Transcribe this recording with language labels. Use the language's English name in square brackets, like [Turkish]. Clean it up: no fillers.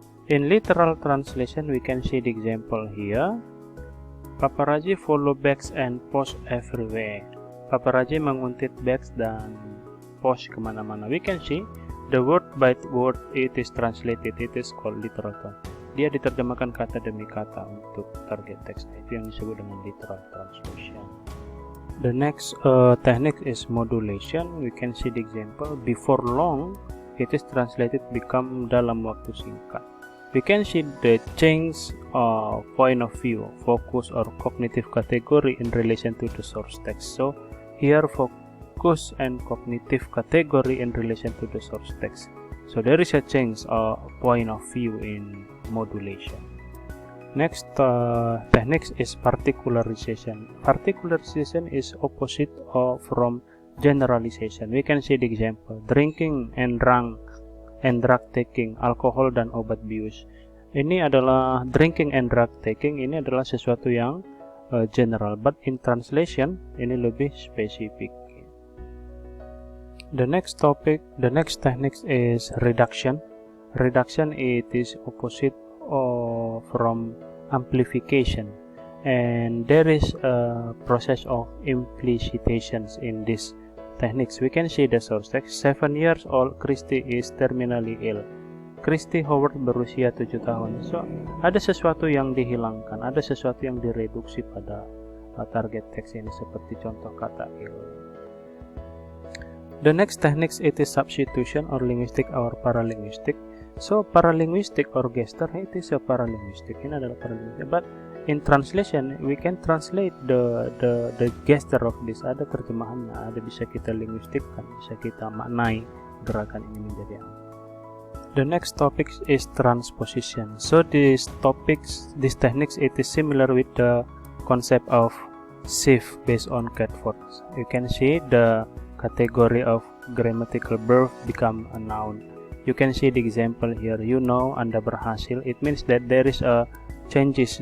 [English] In literal translation we can see the example here. Paparazzi follow bags and post everywhere. [Indonesian] Paparazzi menguntit bags dan post kemana-mana. [English] We can see the word by word it is translated. It is called literal translation. [Indonesian] Dia diterjemahkan kata demi kata untuk target text. Itu yang disebut dengan literal translation. [English] The next technique is modulation. We can see the example. Before long, it is translated become [Indonesian] dalam waktu singkat. [English] We can see the change of point of view, focus or cognitive category in relation to the source text. So here focus and cognitive category in relation to the source text. So there is a change of point of view in modulation. Next technique is particularization. Particularization is opposite from generalization. We can see the example: drinking and drug taking, [Indonesian] alkohol dan obat bius. Ini adalah [English] drinking and drug taking. [Indonesian] Ini adalah sesuatu yang general, [English] but in translation [Indonesian] ini lebih spesifik. [English] The next technique is reduction. Reduction it is opposite from amplification, and there is a process of implicitations in this techniques. We can see the source text. 7 years old Christy is terminally ill. [Indonesian] Christy Howard berusia 7 tahun. So ada sesuatu yang dihilangkan, ada sesuatu yang direduksi pada target text ini, seperti contoh kata ill. [English] The next technique it is substitution or linguistic or paralinguistic. So paralinguistic or gesture it is a paralinguistic. [Indonesian] Ini adalah paralinguistic. [English] But in translation we can translate the gesture of this. [Indonesian] Ada terjemahannya, ada bisa kita linguistikkan, bisa kita maknai gerakan ini menjadi apa. [English] The next topic is transposition. So this techniques it is similar with the concept of shift based on cat words. You can see the category of grammatical verb become a noun. You can see the example here. You know, [Indonesian] Anda berhasil. [English] It means that there is a changes.